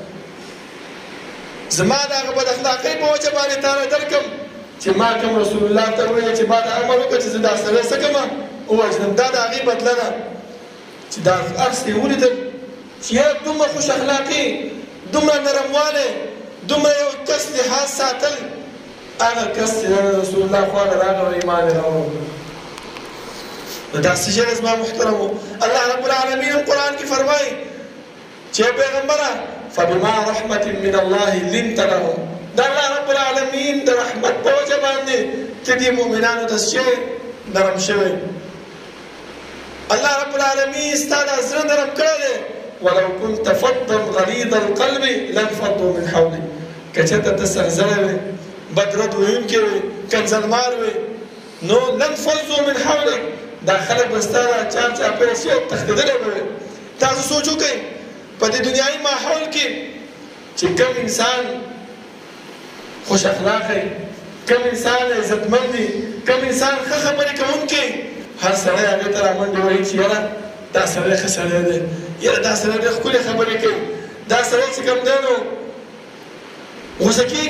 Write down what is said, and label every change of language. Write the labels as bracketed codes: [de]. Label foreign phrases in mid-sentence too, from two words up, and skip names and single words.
[ps] زما د هغه بد اخلاقۍ په وجه باندې تاله درکم چې ما کوم رسول الله ته وویل چې ما دا امر وکړه چې زه دا سړی څه کومه ووژنم دا د هغې بدله ده چې دا عکس یې ولیدل چې یاره دومره خوش اخلاقي دومره نرموالی دومره یو کس لحاظ ساتل هغه کس چې رسول الله خواله راغی او ایمان یې راوړ نو دا څه شی دی زما محترمو الله رب العالمین قرآن کې فرمایي چې پیغمبره [ar] فبما رحمة من الله لنت لهم [ps] دا الله رب العالمین د رحمت په وجه باندې ته دې مؤمنانو ته څه نرم شوی الله رب العالمین ستا دا زړه نرم کړی دی [ar] ولو كنت فظا غليظ القلب لانفضوا من حولك [ps] که چېرته ته سرزړی وې بدرد ویونکی وې کنځلمار وې نو [ar] لانفضوا من حولك [ps] دا خلک به ستا دا چاپېره شي تښتېدلی به وې تاسو سوچ وکئ په دې دنیایي ماحول کې چې کوم انسان خوش اخلاقی کوم انسان عزتمند دی کوم انسان ښه خبرې کوونکی هر سړی هغې ته رامنډې وایي چې یاره دا سړی ښه سړی دی یاره دا سړی ډېر ښکلې خبرې کوي دا سړی چې کوم دی نو غوسه کېږي